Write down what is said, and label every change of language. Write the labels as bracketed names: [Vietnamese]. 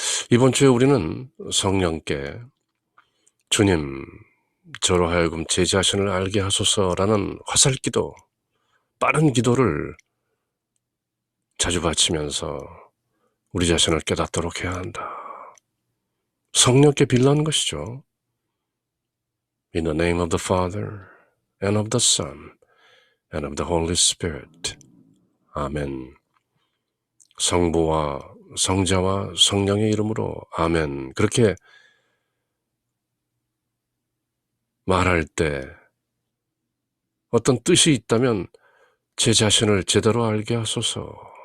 [Korean] 이번 주에 우리는 성령께 주님, 저로 하여금 제 자신을 알게 하소서라는 화살기도, 빠른 기도를 자주 바치면서 우리 자신을 깨닫도록 해야 한다. 성령께 빌라는 것이죠. [English] In the name of the Father, and of the Son, and of the Holy Spirit. [Korean] 아멘. 성부와 성자와 성령의 이름으로 아멘. 그렇게 말할 때 어떤 뜻이 있다면 제 자신을 제대로 알게 하소서.